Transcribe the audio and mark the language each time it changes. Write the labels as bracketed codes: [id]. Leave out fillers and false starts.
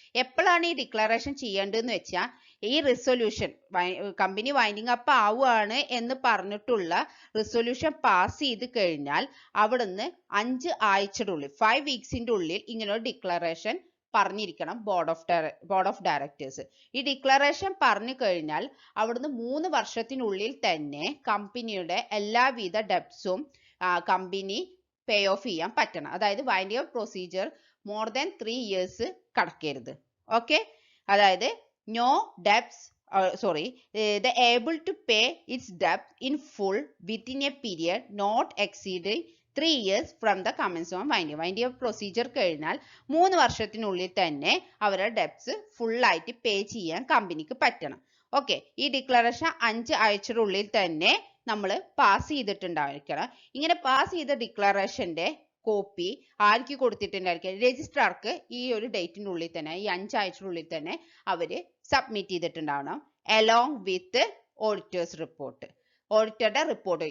[ml] എപ്പോഴാണ് ഈ ഡിക്ലറേഷൻ ചെയ്യേണ്ടതെന്ന് വെച്ചാൽ ഈ റിസൊല്യൂഷൻ കമ്പനി വൈൻഡിങ് അപ്പ് ആവുകയാണ് എന്ന് പറഞ്ഞിട്ടുള്ള റിസൊല്യൂഷൻ പാസ് ചെയ്ത് കഴിഞ്ഞാൽ അവിടുന്ന് 5 ആഴ്ചയുടെ ഉള്ളിൽ 5 വീക്സിന്റെ ഉള്ളിൽ ഇങ്ങനെ ഒരു ഡിക്ലറേഷൻ പറഞ്ഞിരിക്കണം ബോർഡ് ഓഫ് ഡയറക്ടേഴ്സ്. ഈ ഡിക്ലറേഷൻ പറഞ്ഞു കഴിഞ്ഞാൽ അവിടുന്ന് 3 വർഷത്തിനുള്ളിൽ തന്നെ കമ്പനിയുടെ എല്ലാവിധ ഡെപ്റ്റ്സും കമ്പനി പേ ഓഫ് ചെയ്യാൻ പറ്റണം. അതായത് winding up procedure [en] more than 3 years [ml] കടക്കരുത്. Okay, അതായത് [en] no debts the able to pay its debt in full within a period not exceeding 3 years from the commencement of winding up procedure [ml] കഴിഞ്ഞാൽ 3 വർഷത്തിനുള്ളിൽ തന്നെ അവരുടെ debts full ആയിട്ട് പേ ചെയ്യാൻ കമ്പനിക്ക് പറ്റണം. Okay, ഈ ഡിക്ലറേഷൻ 5 ആഴ്ചയുടെ ഉള്ളിൽ തന്നെ നമ്മൾ പാസ് ചെയ്തിട്ടുണ്ടായിരിക്കണം. ഇങ്ങനെ പാസ് ചെയ്ത ഡിക്ലറേഷന്റെ കോപ്പി ആർക്ക് കൊടുത്തിട്ടുണ്ടായിരിക്കും? രജിസ്ട്രാർക്ക് ഈ ഒരു ഡേറ്റിന്റെ ഉള്ളിൽ തന്നെ, ഈ 5 ആഴ്ചയുടെ തന്നെ അവര് submit ചെയ്തിട്ടുണ്ടാവണം [en] Along with auditors report. [ml] ഓഡിറ്ററുടെ report.